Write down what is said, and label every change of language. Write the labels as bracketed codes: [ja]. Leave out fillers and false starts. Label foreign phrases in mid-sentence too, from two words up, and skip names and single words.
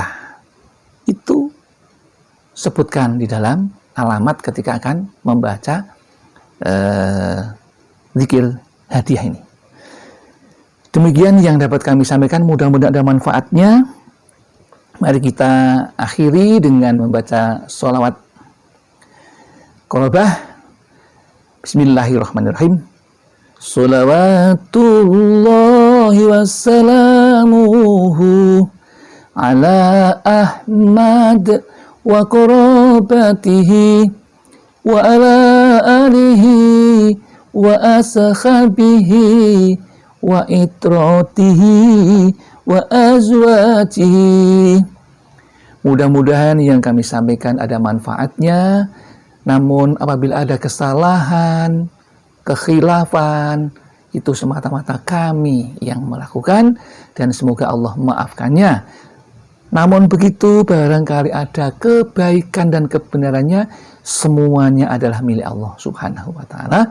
[id] Itu sebutkan di dalam alamat ketika akan membaca zikir hadiah ini. Demikian yang dapat kami sampaikan, mudah-mudahan ada manfaatnya. Mari kita akhiri dengan membaca sholawat Qorobah. [ar] بسم الله الرحمن الرحيم. صلوات الله وسلامه على أحمد وقرابته وعلى آله وأصحابه وعترته وأزواجه. [id] Mudah-mudahan yang kami sampaikan ada manfaatnya. Namun apabila ada kesalahan, kekhilafan, itu semata-mata kami yang melakukan, dan semoga Allah memaafkannya. Namun begitu, barangkali ada kebaikan dan kebenarannya, semuanya adalah milik Allah [ar] سبحانه وتعالى.